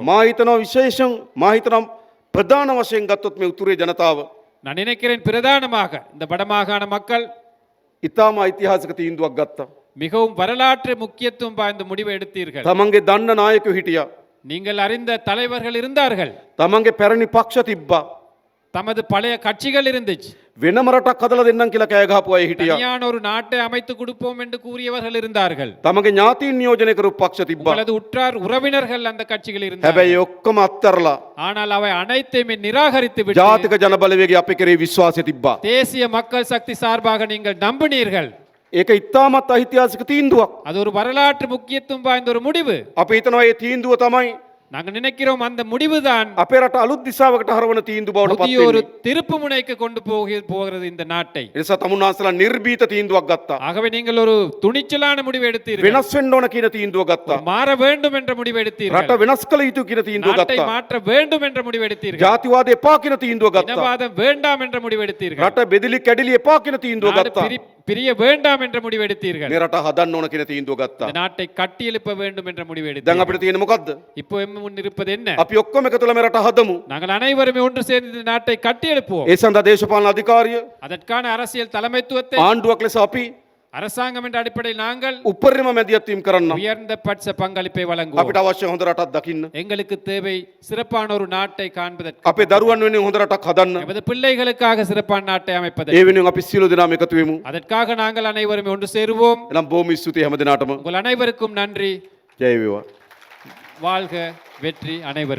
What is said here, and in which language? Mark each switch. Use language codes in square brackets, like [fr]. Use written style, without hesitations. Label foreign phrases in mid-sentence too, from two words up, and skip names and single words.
[si] මා හිතනවා විශේෂයෙන් මා හිතනවා ප්‍රධාන වශයෙන් ගත්තොත් මේ උතුරේ ජනතාව [ta] நான் நினைக்கிறேன் பிரதானமாக இந்த வடமாகாண மக்கள் [si] ඉතාම ඓතිහාසික තීන්දුවක් ගත්තා. [ta] மிகவும் வரலாற்று முக்கியத்துவம் வாய்ந்த முடிவை எடுத்தீர்கள் [si] තමන්ගේ දන්න නායකයෝ හිටියා. [ta] நீங்கள் அறிந்த தலைவர்கள் இருந்தார்கள் [si] තමන්ගේ පැරණි පක්ෂ තිබ්බා. [ta] தமது பழைய கட்சிகள் இருந்துச்சு [si] වෙනම රටක් හදලා දෙන්නම් කියලා කෑ ගහපු අය හිටියා. [ta] தனியான ஒரு நாட்டை அமைத்து கொடுப்போம் என்று கூறியவர்கள் இருந்தார்கள் [si] තමන්ගේ ඥාතීන් නියෝජනය කරපු පක්ෂ තිබ්බා. [ta] உங்களது உற்றார் உறவினர்கள் அந்த கட்சிகள் இருந்தார்கள் [si] හැබැයි ඒ ඔක්කොම අත්හැරලා [ta] ஆனால் அவை அனைத்தையுமே நிராகரித்து விட்டு [si] ජාතික ජන බලවේගය අපේ කෙරේ විශ්වාසය තිබ්බා. [ta] தேசிய மக்கள் சக்தி சார்பாக நீங்கள் நம்பினீர்கள் [si] ඒක ඉතාමත් ඓතිහාසික තීන්දුවක්. [ta] அது ஒரு வரலாற்று முக்கியத்துவம் வாய்ந்த ஒரு முடிவு [si] අපි හිතනවා මේ තීන්දුව තමයි [ta] நாங்கள் நினைக்கிறோம் அந்த முடிவுதான் [si] අපේ රට අලුත් දිශාවකට හරවන තීන්දුව බවට පත් [ta] புதிய ஒரு [si] වෙන්නේ. [ta] திருப்பு முனைக்கு கொண்டு போகிறது இந்த நாட்டை [si] ඒ නිසා තමුන්නාන්සලා නිර්භීත තීන්දුවක් ගත්තා. [ta] ஆகவே நீங்கள் ஒரு துணிச்சலான முடிவு எடுத்தீர்கள் [si] වෙනස් වෙන්න ඕන කියන තීන්දුව ගත්තා. [ta] மாற வேண்டும் என்ற முடிவு எடுத்தீர்கள் [si] රට වෙනස් කළ යුතු කියන තීන්දුව [ta] நாட்டை [si] ගත්තා. [ta] மாற்ற வேண்டும் என்ற முடிவு எடுத்தீர்கள் [si] ජාතිවාද එපා කියන තීන්දුව ගත්තා. [ta] இனவாதம் வேண்டாம் என்ற முடிவு எடுத்தீர்கள் [si] රට බෙදිලි කැඩිලි එපා කියන තීන්දුව [ta] நாடு [si] ගත්තා. [ta] பிரிய வேண்டாம் என்ற முடிவு எடுத்தீர்கள் [si] මේ රට හදන්න ඕන කියන තීන්දුව ගත්තා. [ta] இந்த நாட்டை கட்டி எழுப்ப வேண்டும் என்ற முடிவு [si] දැන් [ta] எடுத்தீர்கள் [si] අපිට තියෙන්නේ මොකද්ද? [ta] இப்போ எம் முன் இருப்பது என்ன [si] අපි ඔක්කොම එකතුලා මේ රට හදමු. [ta] நாங்கள் அனைவருமே ஒன்று சேர்ந்து இந்த நாட்டை கட்டி எழுப்புவோம் [si] ඒ සඳහා දේශපාලන අධිකාරිය [ta] அதற்கான அரசியல் தலைமைத்துவத்தை [si] ආණ්ඩුවක් ලෙස අපි [ta] அரசாங்கம் என்ற அடிப்படையில் நாங்கள் [si] උපරිම මැදිහත්වීම් කරන්න. [ta] உயர்ந்த பட்ச பங்களிப்பை வழங்குவோம் [si] අපිට අවශ්‍ය හොඳ රටක් දකින්න. [ta] எங்களுக்கு தேவை சிறப்பான ஒரு நாட்டை காண்பதற்கு [si] අපේ දරුවන් වෙනුවෙන් හොඳ රටක් හදන්න. [ta] எமது பிள்ளைகளுக்காக சிறப்பான நாட்டை [si] ඒ [ta] அமைப்பதற்கு [si] වෙනුවෙන් අපි සියලු දෙනාම එකතු වෙමු. [ta] அதற்காக நாங்கள் அனைவரும் ஒன்று சேருவோம் [si] එනම් බොහොම ස්තුතියි හැම දිනාටම. [ta] உங்கள் அனைவருக்கும் நன்றி [si] ජය වේවා. [ta] வாழ்க வெற்றி அனைவருக்கும்